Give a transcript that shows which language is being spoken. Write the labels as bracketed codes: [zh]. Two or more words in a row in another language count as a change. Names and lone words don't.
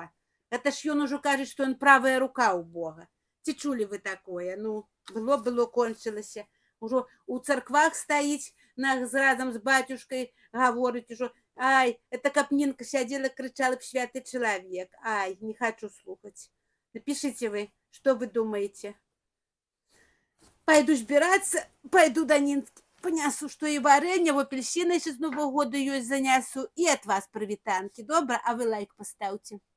[be] Это ж ён ужо кажа, што ён правая рука у Бога. Ці чулі вы такое? Ну, было, кончылася. Ужо у царквах стаіць, разам з батюшкай гаворыць ужо, ай, это каб Нінка сядзела, крычала б святы чалавек. Ай, не хочу слухаць. [ru] Напишите вы, что вы думаете. [be] Пойду збирацца, пойду до Нінкі, панясу, што і варэнне, в апельсіны з Нового года ёсць занясу, і ад вас прывітанкі. Добра, а вы лайк пастаўце.